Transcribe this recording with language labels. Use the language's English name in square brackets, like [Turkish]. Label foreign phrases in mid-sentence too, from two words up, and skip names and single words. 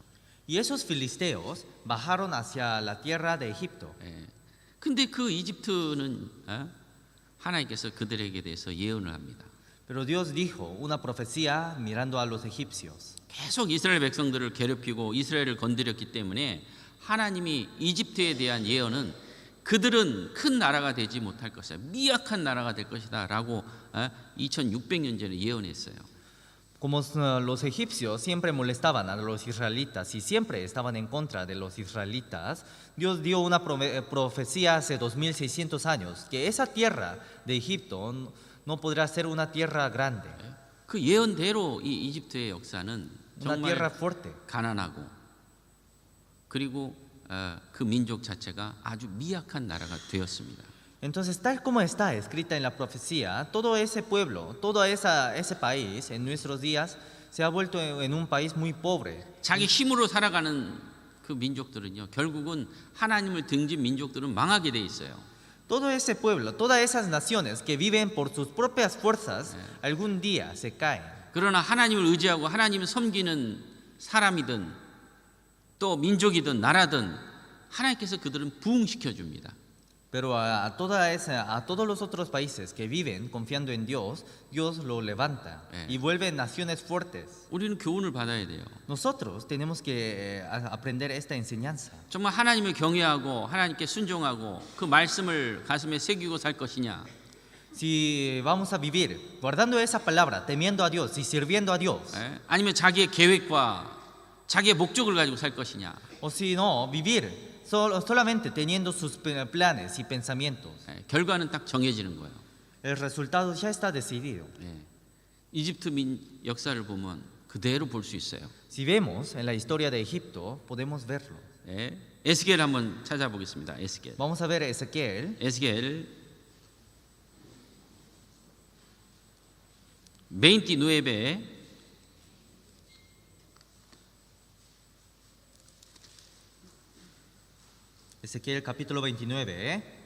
[Spanish] Y esos filisteos bajaron hacia la tierra de Egipto. [Korean] 근데 그 이집트는 하나님께서 그들에게 대해서 예언을 합니다. [Spanish] Pero Dios dijo una profecía mirando a los egipcios. [Korean] 계속 이스라엘 백성들을 괴롭히고 이스라엘을 건드렸기 때문에 하나님이 이집트에 대한 예언은 그들은 큰 나라가 되지 못할 것이다. 미약한 나라가 될 것이다 라고 2600년 전에 예언했어요. [Spanish] Como los egipcios siempre molestaban a los israelitas y siempre estaban en contra de los israelitas, Dios dio una profecía hace 2600 años que esa tierra de Egipto no podrá ser una tierra grande, [Korean] 그 예언대로 이 이집트의 역사는 [Spanish] una [Korean] 정말 [Spanish] tierra fuerte. [Korean] 가난하고 그리고 그 민족 자체가 아주 미약한 나라가 되었습니다. [Spanish] Entonces, tal como está escrita en la profecía, todo ese pueblo, todo ese país en nuestros días se ha vuelto en un país muy pobre. [Korean] 자기 힘으로 살아가는 그 민족들은요, 결국은 하나님을 등진 민족들은 망하게 돼 있어요. [Spanish] Todo ese pueblo, todas esas naciones que viven por sus propias fuerzas, algún día se caen. [Korean] 그러나 하나님을 의지하고 하나님을 섬기는 사람이든 또 민족이든 나라든 하나님께서 그들은 부흥시켜 줍니다. [Spanish] Pero a todos los otros países que viven confiando en Dios, Dios lo levanta y vuelve naciones fuertes. [Korean] 우리는 교훈을 받아야 돼요. [Spanish] Nosotros tenemos que aprender esta enseñanza. [Korean] 정말 하나님을 경외하고 하나님께 순종하고 그 말씀을 가슴에 새기고 살 것이냐, [Spanish] Si vamos a vivir guardando esa palabra, temiendo a Dios y sirviendo a Dios, [Korean] 아니면 자기의 계획과 자기의 목적을 가지고 살 것이냐, [Spanish] o si no, vivir solamente teniendo sus planes y pensamientos. [Korean] 결과는 딱 정해지는 거예요. [Spanish] El resultado ya está decidido. [Korean] 이집트 역사를 보면 그대로 볼 수 있어요. [Spanish] Si vemos en la historia de Egipto, podemos verlo. [Korean] 에스겔 한번 찾아보겠습니다. 에스겔. [Spanish] Vamos a ver Ezequiel, [Korean] 에스겔 29 [Spanish] Ezequiel capítulo 29,